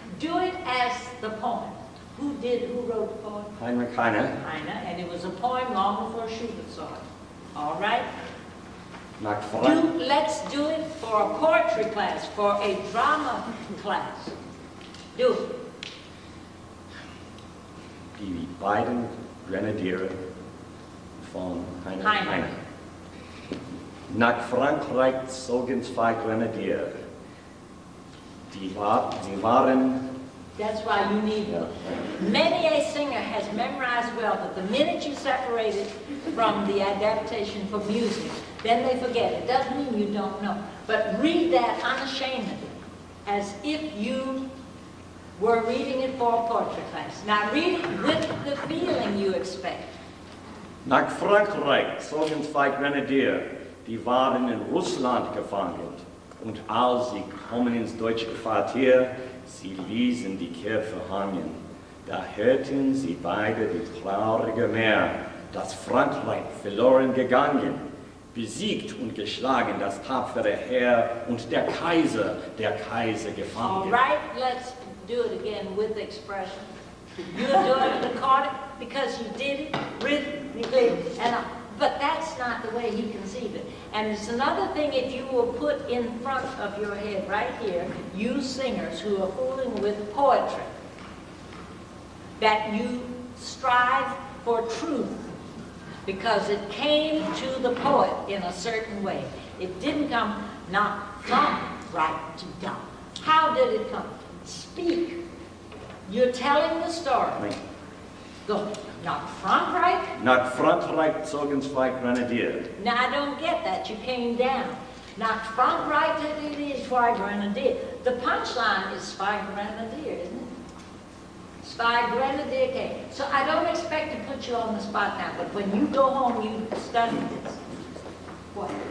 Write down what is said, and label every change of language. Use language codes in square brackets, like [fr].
[en] Do it as the poem. Who wrote the poem? Heinrich Heine. Heine, and it was a poem long before Schubert saw it. All right? [de] Nach Frankreich. [en] Let's do it for a poetry class, for a drama class. Do it. [de] Die beiden Grenadiere von Heine. Nach Frankreich zogen 2 Grenadiere. Sie waren. [en] That's why you need it. Many a singer has memorized well, but the minute you separate it from the adaptation for music, then they forget it. Doesn't mean you don't know. But read that unashamedly, as if you were reading it for a poetry class. Now read it with the feeling you expect. [de] Nach Frankreich zogen 2 Grenadiere, die waren in Russland gefangen. Und als sie kommen ins deutsche Quartier, sie ließen die Käfer hangen. Da hörten sie beide die traurige Meer, dass Frankreich verloren gegangen, besiegt und geschlagen das tapfere Heer und der Kaiser gefangen. [en] All right, let's do it again with expression. You're doing it according because you did it rhythmically, but that's not the way he conceived it. And it's another thing if you will put in front of your head right here, you singers who are fooling with poetry, that you strive for truth because it came to the poet in a certain way. It didn't come not from right to down. How did it come? Speak. You're telling the story. Go. [de] Nach Frankreich? Nach Frankreich zogen 2 Grenadiere. [en] Now, I don't get that. You came down. [de] Nach Frankreich, [en] it is 2 Grenadier. The punchline is 2 Grenadier, isn't it? 2 Grenadier came. So I don't expect to put you on the spot now, but when you go home, you study this. What?